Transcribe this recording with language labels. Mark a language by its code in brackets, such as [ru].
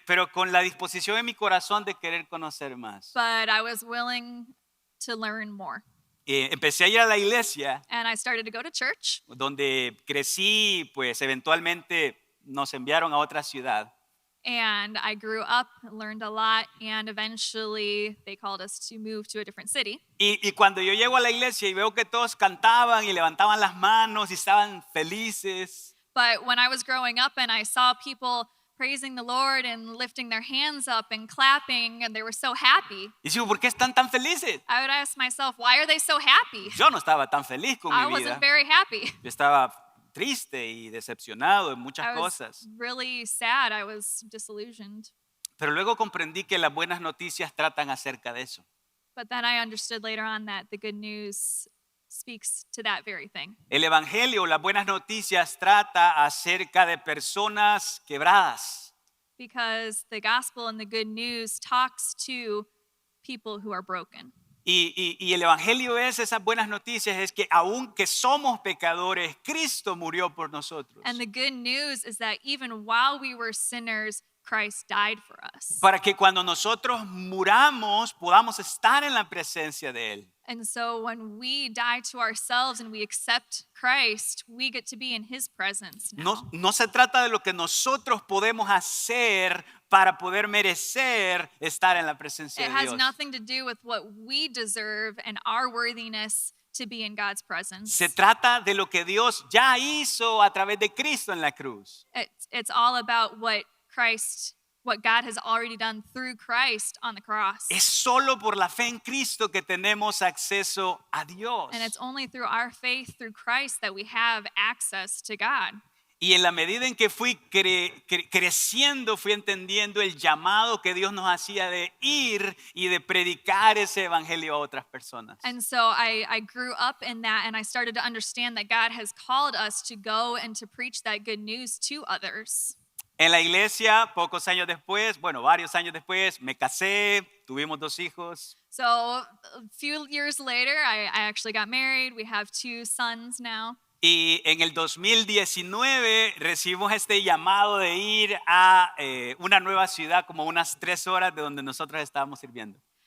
[es] pero con la disposición en mi corazón de querer conocer más. [en] but I was willing to learn more. [es] Empecé a ir a la iglesia, [en] And I started to go to church. [es] donde crecí, pues eventualmente nos enviaron a otra ciudad. [en] And I grew up, learned a lot, and eventually they called us to move to a different city. [es] Y cuando yo llego a la iglesia y veo que todos cantaban y levantaban las manos y estaban felices, [en] But when I was growing up and I saw people praising the Lord and lifting their hands up and clapping, and they were so happy, [es] y digo, ¿por qué están tan felices? [en] I would ask myself, why are they so happy? [es] Yo no estaba tan feliz con [en] I [es] mi vida. [en] wasn't very happy. [es] Yo estaba triste y decepcionado en muchas [en] I was [es] cosas. [en] really sad. I was disillusioned. [es] Pero luego comprendí que las buenas noticias tratan acerca de eso. [en] But then I understood later on that the good news speaks to that very thing. [es] El evangelio, las buenas noticias, trata acerca de personas quebradas. [en] Because the gospel and the good news talks to people who are broken. [es] Y el evangelio es esas buenas noticias, es que aunque somos pecadores, Cristo murió por nosotros. [en] And the good news is that even while we were sinners, Christ died for us. [es] Para que cuando nosotros muramos podamos estar en la presencia de Él. [en] And so when we die to ourselves and we accept Christ, we get to be in his presence now. [es] No se trata de lo que nosotros podemos hacer para poder merecer estar en la presencia [en] It [es] de [en] has [es] Dios. [en] nothing to do with what we deserve and our worthiness to be in God's presence. [es] Se trata de lo que Dios ya hizo a través de Cristo en la cruz. [en] It's all about what God has already done through Christ on the cross. [es] Es solo por la fe en Cristo que tenemos acceso a Dios. [en] And it's only through our faith through Christ that we have access to God. [es] Y en la medida en que fui creciendo, fui entendiendo el llamado que Dios nos hacía de ir y de predicar ese evangelio a otras personas. [en] And so I grew up in that, and I started to understand that God has called us to go and to preach that good news to others. [es] En la iglesia, varios años después, me casé, tuvimos 2 hijos. [en] So a few years later, I actually got married. We have 2 sons now. [es] Y en el 2019 recibimos este llamado de ir a una nueva ciudad, como unas 3 horas de donde nosotros estábamos sirviendo.